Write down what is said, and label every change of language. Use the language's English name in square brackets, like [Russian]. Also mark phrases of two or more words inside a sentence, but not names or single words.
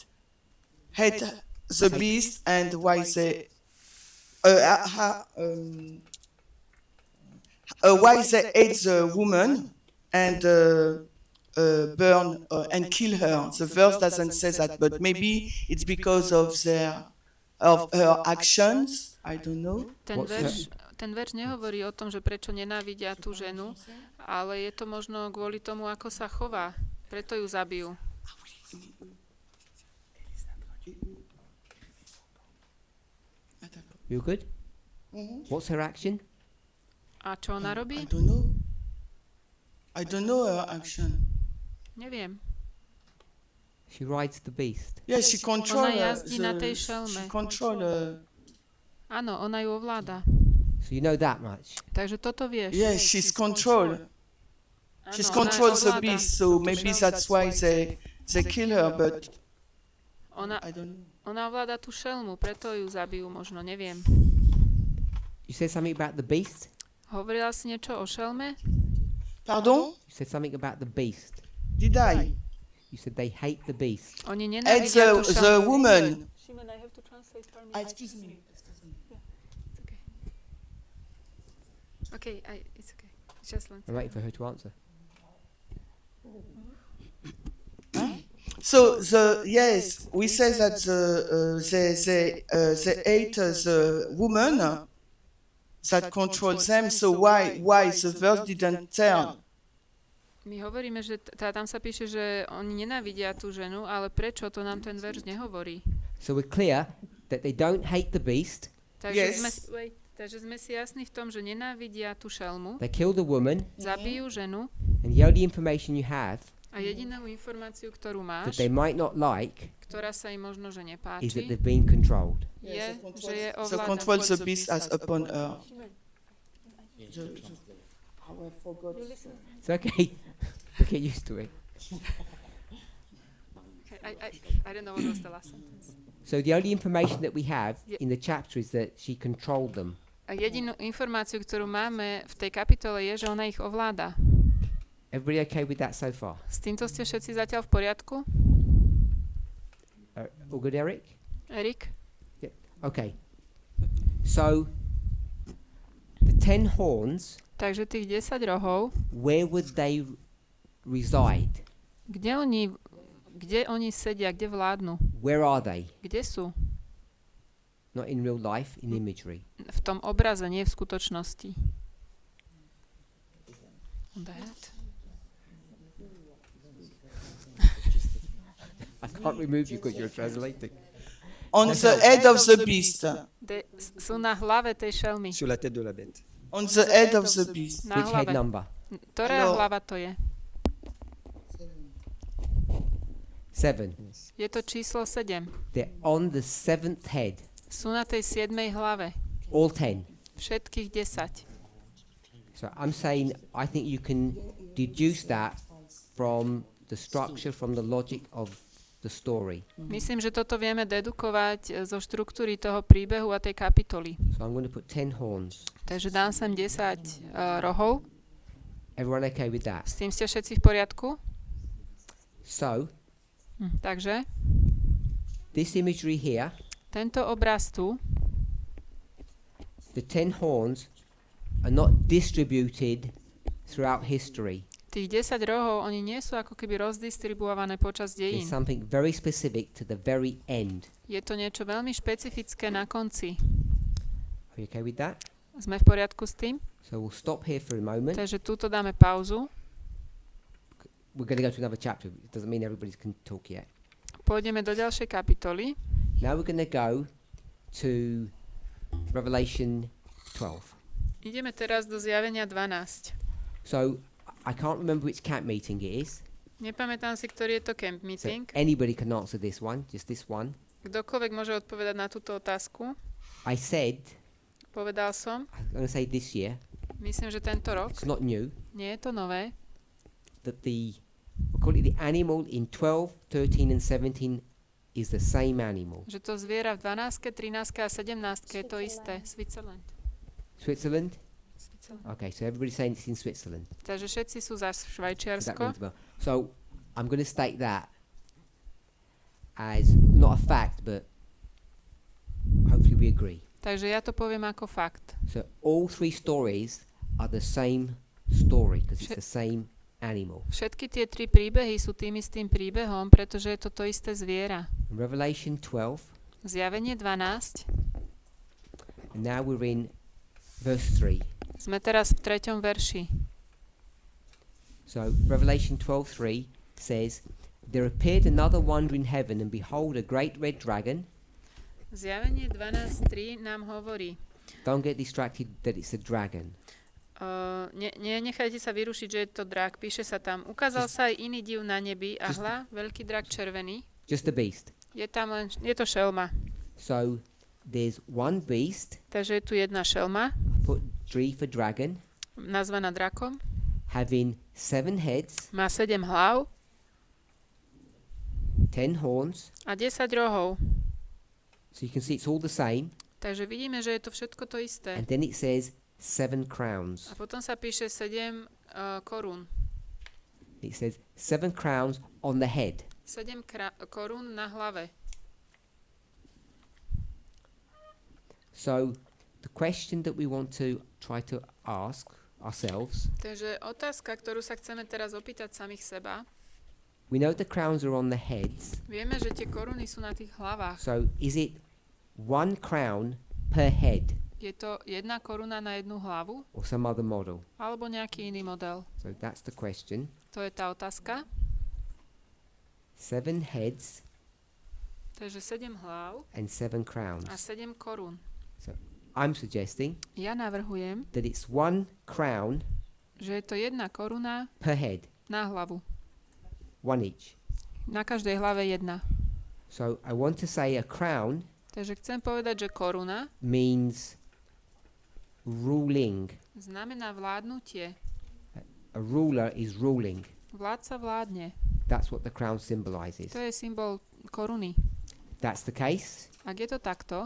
[English] hate the beast, and why they hate the woman and burn and kill her. The verse doesn't say that, but maybe it's because of her actions. I don't know. [Slovak] Ten verš nehovorí o tom, že prečo nenávidia tú ženu, ale je to možno kvôli tomu, ako sa chová. Preto ju zabijú. [English] You good? What's her action? [Slovak] A čo ona robí? [English] I don't know her action. [Slovak] Neviem. [English] She rides the beast. Yeah, she controls. [Slovak] Ona jazdí na tej šelme. Áno, ona ju ovláda. [English] So you know that much. [Slovak] Takže toto vieš. [English] Yeah, she's control. She's controls the beast, so maybe that's why they kill her, but I don't know. [Slovak] Ona ovláda tú šelmu, preto ju zabijú možno, neviem. [English] You said something about the beast? [Slovak] Hovorila si niečo o šelme? [English] Pardon? You said something about the beast. Did I? You said they hate the beast. [Slovak] Oni [English] It's [Slovak] nenávidia tú [English] the [Slovak] šelmu. [English] woman. Shimon, I have to translate for me. Excuse me. Okay, it's okay. Just one. I'm waiting for her to answer. So we say that they hate the woman that controls them. So why the verse didn't tell? [Slovak] My hovoríme, že tam sa píše, že oni nenávidia tú ženu, ale prečo, to nám ten verš nehovorí. [English] So we're clear that they don't hate the beast. [Slovak] Takže sme si jasní v tom, že nenávidia tú šelmu. [English] They kill the woman. [Slovak] Zabijú ženu. [English] And the only information you have [Slovak] A jedinú informáciu, ktorú máš, [English] that they might not like [Slovak] ktorá sa im možno, že [English] is that [Slovak] nepáči, [English] they've been controlled. [Slovak] je, že je [English] So [Slovak] ovládaná. [English] control the beast as upon her. It's okay. We'll get used to it. I don't know what was the last sentence. So the only information that we have in the chapter is that she controlled them. [Slovak] A jedinú informáciu, ktorú máme v tej kapitole, je, že ona ich ovláda. [English] Everybody okay with that so far? [Slovak] S týmto ste všetci zatiaľ v poriadku? [English] All good, Eric? Erik? Yeah. Okay. So the 10 horns, [Slovak] Takže tých 10 rohov, [English] where would they reside? [Slovak] kde oni sedia, kde vládnu? [English] Where are they? [Slovak] Kde sú? [English] Not in real life, in imagery. [Slovak] V tom obraze, nie v skutočnosti. [English] That. I can't remove you because you're translating. On the head of the beast. [Slovak] Sú na hlave tej šelmy. [French] Sur la tête de la bête. [English] On the head of the beast. [Slovak] Na [English] Which head [Slovak] hlave. [English] number? [Slovak] Ktorá hlava to je? 7. Je to číslo 7. [English] They're on the 7th head. [Slovak] Sú na tej 7. hlave. [English] All 10. [Slovak] Všetkých 10. [English] So I'm saying I think you can deduce that from the structure, from the logic of the story. [Slovak] Myslím, že toto vieme dedukovať zo štruktúry toho príbehu a tej kapitoly. [English] So I'm going to put 10 horns. [Slovak] Takže dám sem 10 rohov. [English] Everyone okay with that? [Slovak] S tým ste všetci v poriadku? [English] So [Slovak] Takže [English] this imagery here, [Slovak] tento obraz tu, [English] the 10 horns are not distributed throughout history. [Slovak] tých 10 rohov, oni nie sú ako keby rozdistribuované počas [English] There's [Slovak] dejín. [English] something very specific to the very end. [Slovak] Je to niečo veľmi špecifické na konci. [English] Are you okay with that? [Slovak] Sme v poriadku s tým? [English] So we'll stop here for a moment. [Slovak] Takže túto dáme pauzu. [English] We're going to go to another chapter. It doesn't mean everybody can talk yet. [Slovak] Pôjdeme do ďalšej kapitoly. [English] Now we're going to go to Revelation 12. [Slovak] Ideme teraz do Zjavenia 12. [English] So I can't remember which camp meeting it is. [Slovak] Nepamätám si, ktorý je to camp [English] So meeting. anybody can answer this one, just this one. [Slovak] Kdokoľvek môže odpovedať na túto otázku. [English] I said, [Slovak] Povedal som, [English] I'm going to say this year, [Slovak] myslím, že tento rok, [English] it's not new, [Slovak] nie je to nové, [English] that we'll call it the animal in 12, 13 and 17 is the same animal. [Slovak] že to zviera v 12, 13 a 17 je to isté. [English] Switzerland. Switzerland? Okay, so everybody's saying it's in Switzerland. [Slovak] Takže všetci sú za [English] So that [Slovak] Švajčiarsko. [English] rings a bell. So I'm going to state that. as not a fact, but hopefully we agree. [Slovak] Takže ja to poviem ako fakt. [English] So all three stories are the same story because it's the same animal. [Slovak] Všetky tie tri príbehy sú tým istým príbehom, pretože je to isté zviera. [English] In Revelation 12, [Slovak] Zjavenie 12. [English] and now we're in verse 3. [Slovak] Sme teraz v 3. verši. [English] So Revelation 12:3 says, "There appeared another wonder in heaven, and behold, a great red dragon." [Slovak] Zjavenie 12.3 nám hovorí, [English] Don't get distracted that it's a dragon. [Slovak] nechajte sa vyrušiť, že je to drak. Píše sa tam, ukázal sa aj iný div na nebi a hľa, veľký drak červený. [English] Just a beast. [Slovak] Je to šelma. [English] So there's one beast, [Slovak] Takže je tu jedna šelma, [English] put G for dragon, [Slovak] nazvaná drakom. [English] having 7 heads, [Slovak] Má 7 hlav [English] 10 horns. [Slovak] a 10 rohov. [English] So you can see it's all the same. [Slovak] Takže vidíme, že je to všetko to isté. [English] And then it says 7 crowns. [Slovak] A potom sa píše 7 korún. [English] It says 7 crowns on the head. [Slovak] 7 korún na hlave. [English] So the question that we want to try to ask ourselves, [Slovak] Takže otázka, ktorú sa chceme teraz opýtať samých seba. [English] we know the crowns are on the heads. [Slovak] Vieme, že tie koruny sú na tých hlavách. [English] So is it 1 crown per head [Slovak] Je to jedna koruna na jednu hlavu? [English] or some other model? [Slovak] Alebo nejaký iný model? [English] So that's the question. [Slovak] To je tá otázka. [English] 7 heads [Slovak] Takže 7 hlav [English] and 7 crowns. [Slovak] a 7 korún. [English] I'm suggesting [Slovak] Ja navrhujem, [English] that it's 1 crown [Slovak] že je to jedna koruna [English] per head, [Slovak] na hlavu. [English] 1 each. [Slovak] Na každej hlave jedna. [English] So I want to say a crown [Slovak] Takže chcem povedať, že koruna [English] means ruling. [Slovak] znamená vládnutie. [English] A ruler is ruling. [Slovak] Vládca vládne. [English] That's what the crown symbolizes. [Slovak] To je symbol koruny. [English] That's the case. [Slovak] Ak je to takto,